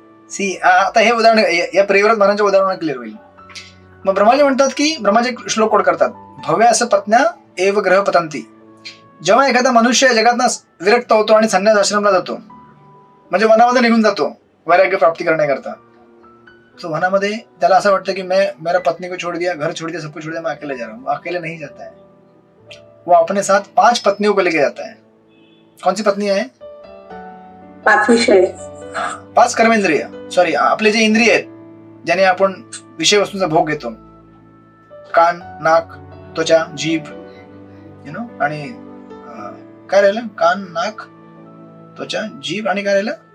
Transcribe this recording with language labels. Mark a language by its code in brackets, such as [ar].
[mr] C आता हे उदाहरण, या प्रियव्रत महाराजांच्या उदाहरण क्लिअर होईल. मग ब्रह्माजी म्हणतात की, ब्रह्माजी श्लोक कोड करतात, भव्य असं पत्न्या एव ग्रह पतंती. जेव्हा एखादा मनुष्य जगातनं विरक्त होतो आणि संन्यास आश्रमला जातो, म्हणजे वनामध्ये निघून जातो वैराग्य प्राप्ती करण्याकरता, तो वनामध्ये त्याला असं वाटतं की [hi] मैं मेरा पत्नी को छोड़ दिया, घर छोड़ दिया, सब कुछ छोड़ दिया, मैं अकेले जा रहा हूँ. अकेले नहीं जाता है. वो अपने साथ 5 पत्नियों को लेके जाता है. कौन सी पत्नी है? 5 विषय, [mr] 5 कर्मेंद्रिय, सॉरी आपले जे इंद्रिय आहेत, ज्याने आपण विषय वस्तूंचा भोग घेतो, कान, नाक, त्वचा, जीभ, यु नो, आणि काय राहिलं? कान, नाक, त्वचा, जीभ आणि काय राहिलं?